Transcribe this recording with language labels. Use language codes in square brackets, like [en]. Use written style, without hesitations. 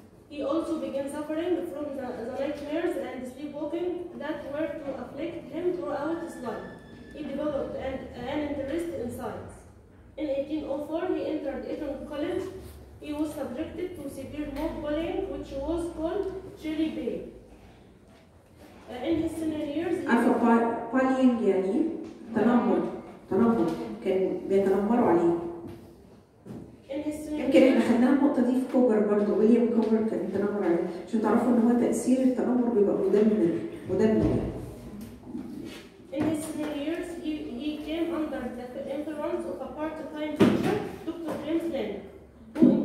[en] He also began suffering from the nightmares and sleepwalking that were to afflict him throughout his life. He developed an interest in science. In 1804, he entered Eton College. He was subjected to severe mob bullying, which was called Shelley Bay. In his senior years, [ar] عارفة bullying يعني تنمر كان بيتنمروا عليه. يمكن احنا خدناها النقطة دي في كوبر برضه. ويليام كوبر كان بيتنمر عليه عشان تعرفوا ان هو تأثير التنمر بيبقى مدمر. [en] In his senior years, he came under the influence of a part-time teacher, Dr. James Lane, who